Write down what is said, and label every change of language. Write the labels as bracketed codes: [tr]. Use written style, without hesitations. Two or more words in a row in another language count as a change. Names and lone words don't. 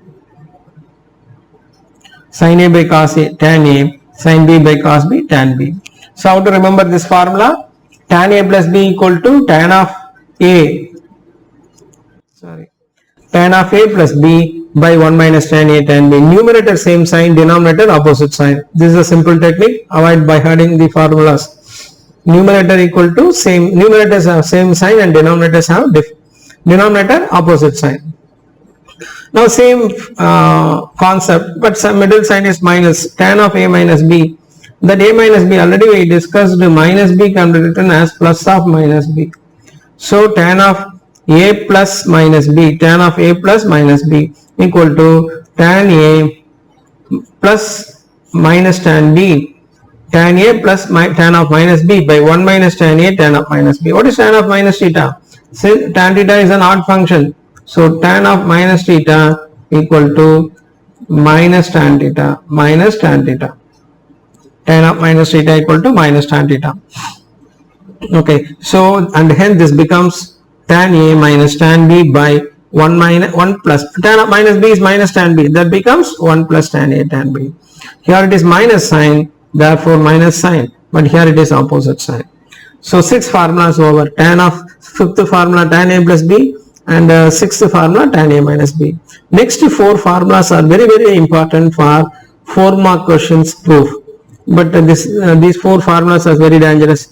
[en] Sine a by cos a, tan a, sine b by cos b, tan b. So how to remember this formula? Tan a plus b equal to tan of a, tan of a plus b by 1 minus tan a tan b. Numerator same sign, denominator opposite sign. This is a simple technique. Avoid by hiding the formulas. Numerator equal to same, numerators have same sign and denominators have denominator opposite sign. Now same concept, but some middle sign is minus, tan of a minus b. That a minus b, already we discussed, minus b can be written as plus of minus b. So tan of a plus minus b, tan of a plus minus b equal to tan a plus minus tan b, tan a plus tan of minus b by 1 minus tan a tan of minus b. What is tan of minus theta? Since tan theta is an odd function, so tan of minus theta equal to minus tan theta, minus tan theta. Tan of minus theta equal to minus tan theta. Okay, so and hence this becomes tan a minus tan b by 1 plus tan of minus b is minus tan b, that becomes 1 plus tan a tan b. Here it is minus sign, therefore minus sign, but here it is opposite sign. So 6 formulas over. Tan of 5th formula tan a plus b, and 6th formula tan a minus b. Next 4 formulas are very important for 4 mark questions proof, but these 4 formulas are very dangerous.